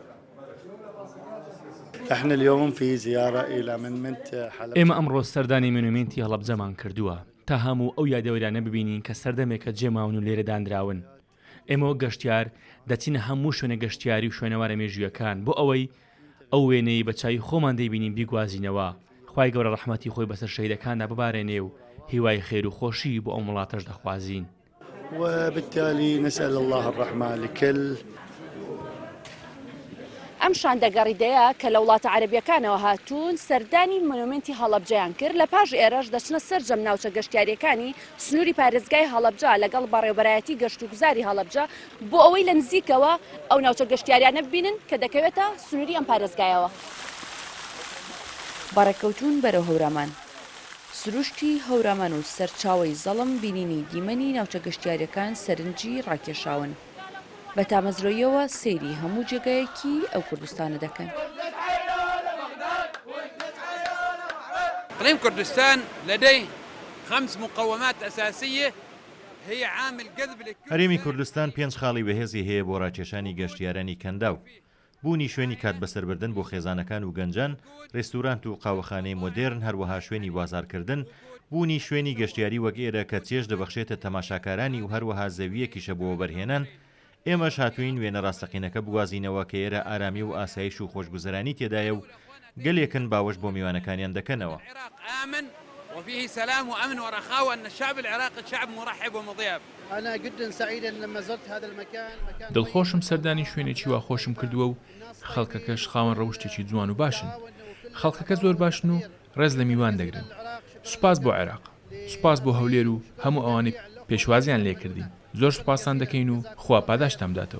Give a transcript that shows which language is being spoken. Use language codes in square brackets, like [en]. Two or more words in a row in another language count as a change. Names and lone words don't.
[ckb] ئێمە ئەمڕۆ سەردانی مۆنومنتی هەڵەبجەمان کردووە تا هەموو ئەو یادەوەرانە ببینین کە سەردەمێکە جێماون و لێرە دانراون. ئێمە گەشتیار دەچینە هەموو شوێنە گەشتیاری و شوێنەوارە مێژوویەکان بۆ ئەوەی ئەو وێنەی بە چاوی خۆمان دەیبینین بیگوازینەوە. خوای گەورە ڕەحمەتی خۆی بەسەر شەهیدەکاندا ببارێنێ و هیوای خێر و خۆشی بۆ ئەو وڵاتەش دەخوازین. [ar] وبالتالي نسأل الله الرحمة لكل. [ckb] ئەم شاندەگەڕیدەیە کە لە وڵاتە عەرەبیەکانەوە هاتوون سەردانی مۆنومنتی هەڵەبجەیان کرد. لە پاش ئێرەش دەچنە سەرجەم ناوچە گەشتیاریەکانی سنووری پارێزگای هەڵەبجە لەگەڵ بەڕێوەبەرایەتی گەشت و گوزاری هەڵەبجە بۆ ئەوەی لە نزیکەوە ئەو ناوچە گەشتیاریانە ببینن کە دەکەوێتە سنووری ئەم پارێزگایەوە. بەڕێکەوتون بەرەو هەورامان. سروشتی هەورامان و سەرچاوەی زەڵم بینینی دیمەنی ناوچە گەشتیاریەکان سەرنجی ڕاکێشاون. بە تامەزرۆیەوە سەیری هەموو جێگایەکی ئەو کوردستانە دەکەن. [ar] إقليم كردستان لديه 5 مقومات أساسية هي عامل جذب للكل. [ckb] هەرێمی کوردستان 5 خاڵی بەهێزی هەیە بۆ ڕاکێشانی گەشتیارانی کەنداو. بوونی شوێنی کات بەسەربردن بۆ خێزانەکان و گەنجان، ڕێستورانت و قاوەخانەی مۆدێرن، هەروەها شوێنی بازارکردن، بوونی شوێنی گەشتیاری وەک ئێرە کە چێژ دەبەخشێتە تەماشاکارانی و هەروەها زەویەکیشە بۆ بەرهێنان. ئێمەش هاتوین وێنە ڕاستەقینەکە بوازینەوە کە ئێرە ئارامی و ئاسایش و خۆشگوزەرانی تێدایە و گەلێکن باوەش بۆ میوانەکانیان دەکەنەوە. [ar] وفيه سلام وأمن ورخاء وأن الشعب العراقي شعب مرحب ومضياف. أنا جدا سعيدا لما زرت هذا المكان. [ckb] دڵخۆشم سەردانی شوێنێکی وا خۆشم کردووە و خەڵکەکەش خاوەن ڕەوشتێکی جوان و باشن. خەڵکەکە زۆر باشن و ڕێز لە میوان دەگرن. سوپاس بۆ عێراق، سوپاس بۆ هەولێر و هەموو ئەوانەی پێشوازیان لێ کردین. زۆر سوپاسان دەکەین و خوا پاداشتان بداتەوە.